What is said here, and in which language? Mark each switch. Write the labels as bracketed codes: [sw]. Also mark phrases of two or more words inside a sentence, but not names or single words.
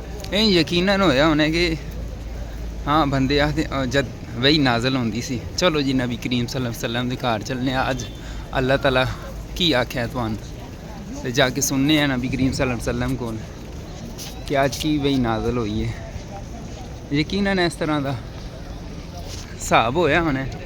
[pa] ਯਕੀਨਨ ਹੋਇਆ ਉਨ੍ਹਾਂ ਕਿ ਹਾਂ ਬੰਦੇ ਆਖਦੇ ਜਦ ਵਹੀ ਨਾਜ਼ਲ ਹੁੰਦੀ ਸੀ। ਚਲੋ ਜੀ ਨਬੀ ਕਰੀਮ [ar] صلى الله عليه وسلم [pa] ਦੇ ਘਰ ਚੱਲਣੇ ਅੱਜ ਅੱਲਾਹ ਤਾਲਾ ਕੀ ਆਖਿਆ ਤੁਹਾਨੂੰ ਤੇ ਜਾ ਕੇ ਸੁਣਨੇ ਹੈਂ ਨਬੀ ਕਰੀਮ [ar] صلى الله عليه وسلم [pa] ਕੋਲ ਕਿ ਅੱਜ ਕੀ ਵਹੀ ਨਾਜ਼ਲ ਹੋਈ ਹੈ। ਯਕੀਨਨ ਇਸ ਤਰ੍ਹਾਂ ਕਾ ਹਿਸਾਬ ਹੋਇਆ ਹੋਣਾ।